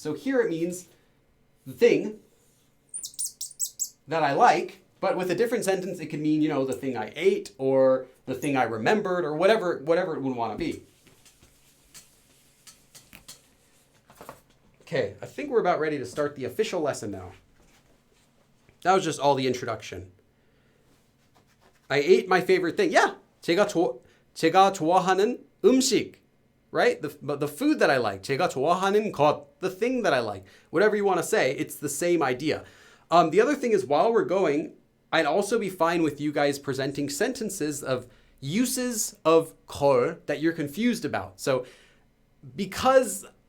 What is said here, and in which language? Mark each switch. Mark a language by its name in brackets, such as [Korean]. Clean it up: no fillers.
[English] So here it means the thing that I like, but with a different sentence, it can mean, the thing I ate or the thing I remembered or whatever it would want to be. Okay, I think we're about ready to start the official lesson now. That was just all the introduction. I ate my favorite thing. [Korean] Yeah, 제가 좋아하는 음식, right? [English] The food that I like. [Korean] 제가 좋아하는 것, [English] the thing that I like. Whatever you want to say, it's the same idea. The other thing is, while we're going, I'd also be fine with you guys presenting sentences of uses of 걸 that you're confused about. So because